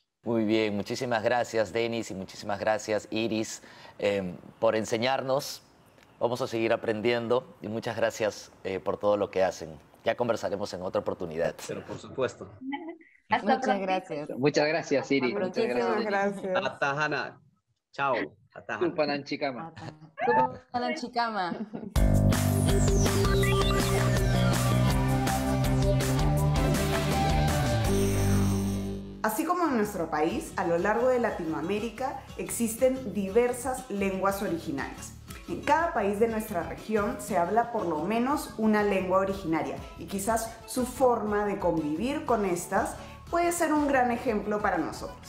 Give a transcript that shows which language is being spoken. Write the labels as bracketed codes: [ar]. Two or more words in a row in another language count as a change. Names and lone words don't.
[es] Muy bien, muchísimas gracias Denis y muchísimas gracias Iris por enseñarnos. Vamos a seguir aprendiendo y muchas gracias por todo lo que hacen. Ya conversaremos en otra oportunidad. Pero por supuesto. Muchas gracias. Muchas gracias, Iris. Muchas Muchísimas gracias. gracias. [qu] Atahana. Chao. Atahana. Tupanan Chicama. Tupanan Chicama. [es] Así como en nuestro país, a lo largo de Latinoamérica existen diversas lenguas originarias. En cada país de nuestra región se habla por lo menos una lengua originaria y quizás su forma de convivir con estas puede ser un gran ejemplo para nosotros.